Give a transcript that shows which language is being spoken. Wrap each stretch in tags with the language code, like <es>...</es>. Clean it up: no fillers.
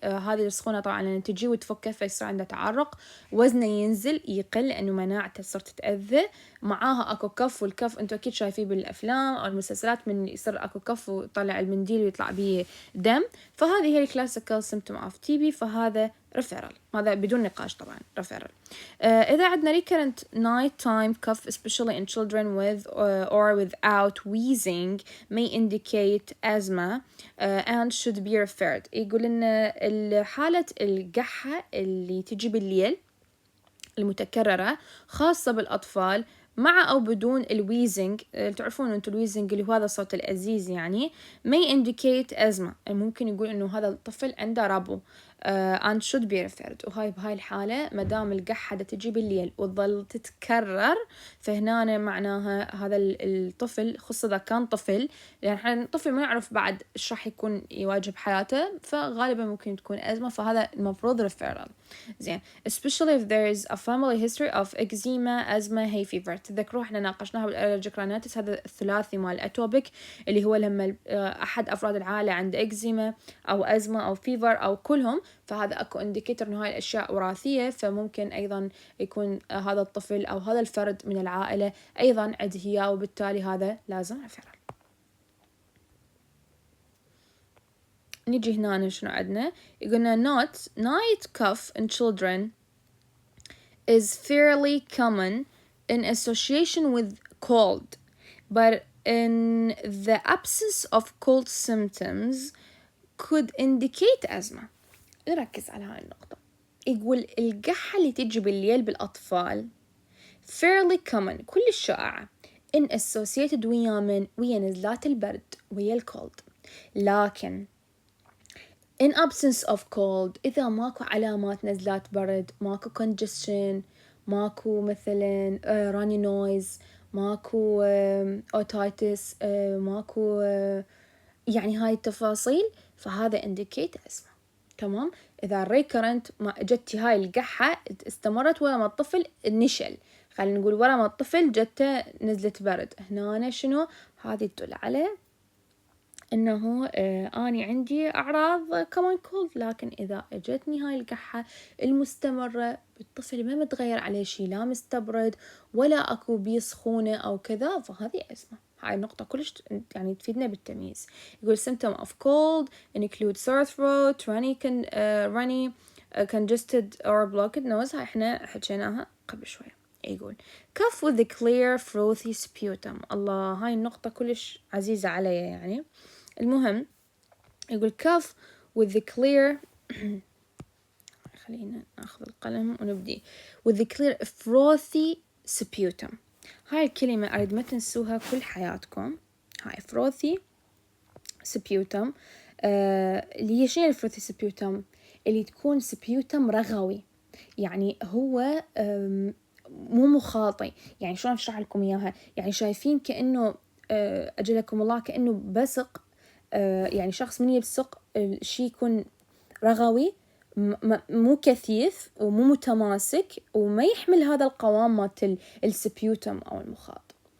<ar>هذه السخونة طبعا لأن تجي وتفكه فيصير عنده تعرق، وزنه ينزل يقل لأنه مناعته صرت تتأذى. معاها أكو كف، والكف أنتوا أكيد شايفين بالأفلام أو المسلسلات من يصير أكو كف ويطلع المنديل ويطلع بيه دم. فهذه هي الكلاسيكال سيمتوم أوف تي بي، فهذا</ar> <en>referral.</en> <ar>هذا بدون نقاش طبعا referral.</ar> <en>إذا عندنا recurrent nighttime cough especially in children with or without wheezing may indicate asthma and should be referred.</en> <ar>يقول إن حالة القحة اللي تجي بالليل المتكررة خاصة بالأطفال مع أو بدون الويزنج، تعرفون أنتم الويزنج اللي هو هذا الصوت الأزيز يعني may indicate asthma، ممكن يقول إنه هذا الطفل عنده ربو and should be referred. وهاي بهاي الحالة مدام القحة تجي بالليل وتظل تتكرر فهنا معناها هذا الطفل، خصوصا إذا كان طفل، لأن احنا الطفل ما يعرف بعد إيش راح يكون يواجه بحياته، فغالبا ممكن تكون أزمة، فهذا المفروض referral.</ar> <en>زين especially if there is a family history of eczema, asthma, hay fever.</en> <ar>تذكروا احنا ناقشناها بالالرجيك رينايتس، هذا الثلاثي مال الاتوبيك اللي هو لما احد افراد العائله عنده اكزيما او ازمه او فيفر او كلهم، فهذا اكو انديكيتور انه هاي الاشياء وراثيه، فممكن ايضا يكون هذا الطفل او هذا الفرد من العائله ايضا عنده هي، وبالتالي هذا لازم referral.</ar> <en>نيجي هنا شنو عندنا، يقولنا night cough in children is fairly common in association with cold, but in the absence of cold symptoms could indicate asthma.</en> <ar>نركز على هاي النقطة. يقول القحة اللي تجي بالليل بالأطفال fairly common كل الشائعة in associated ويا نزلات البرد ويا الكولد، لكن in absence of cold إذا ماكو علامات نزلات برد، ماكو congestion، ماكو مثلا runny noise، ماكو otitis، ماكو يعني هاي التفاصيل، فهذا indicate asthma. تمام. إذا recurrent ما جتي هاي القحة استمرت ورا ما الطفل نشل، خلينا نقول ورا ما الطفل جته نزلة برد، هنا شنو هذه تدل على إنه أنا عندي أعراض كمان كولد. لكن إذا أجتني هاي القحة المستمرة بالطفل ما متغير عليه شي، لا مستبرد ولا أكو بيه سخونة أو كذا، فهذه أزمة. هاي النقطة كلش يعني تفيدنا بالتمييز.</ar> <en>يقول symptom of cold include sore throat, runny, congested or blocked nose.</en> <ar>هاي إحنا حكيناها قبل شوي.</ar> <en>يقول cough with the clear frothy sputum.</en> <ar>الله، هاي النقطة كلش عزيزة علي يعني.</ar> <en>المهم يقول cough with the clear خلينا ناخذ القلم ونبدي with the clear frothy sputum.</en> <ar>هاي الكلمة أريد ما تنسوها كل حياتكم. هاي frothy sputum اللي هي شنو frothy sputum؟ اللي تكون sputum رغوي، يعني هو مو مخاطي. يعني شلون أشرح لكم إياها؟ يعني شايفين كأنه أجلكم الله كأنه بسق، يعني شخص من يبصق الشي يكون رغوي، مو كثيف ومو متماسك وما يحمل هذا القوام مالت السبيوتم أو المخاط.</ar>